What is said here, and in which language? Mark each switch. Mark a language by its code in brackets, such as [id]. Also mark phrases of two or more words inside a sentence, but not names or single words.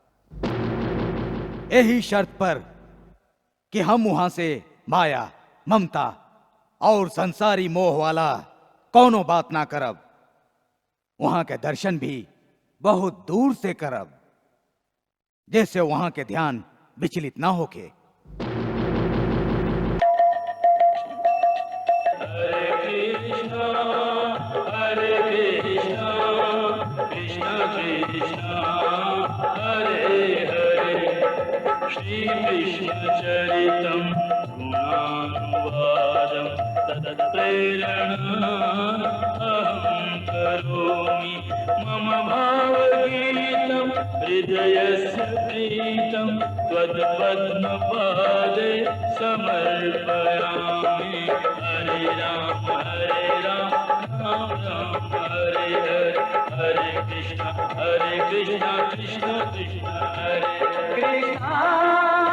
[bho] यही शर्त पर कि हम वहां से माया, ममता और संसारी मोह वाला कौनो बात ना करब। वहां के दर्शन भी बहुत दूर से करब, जैसे वहां के ध्यान विचलित ना होके। [sa] श्री कृष्ण चरितम गुणानुवादम तत्प्रेरणा अहं करोमि मम भावगीतं हृदयस्य प्रीतं त्वत्पद्मपादे समर्पयामि। हरे राम राम राम हरे हरे, हरे कृष्ण कृष्ण कृष्ण हरे कृष्ण।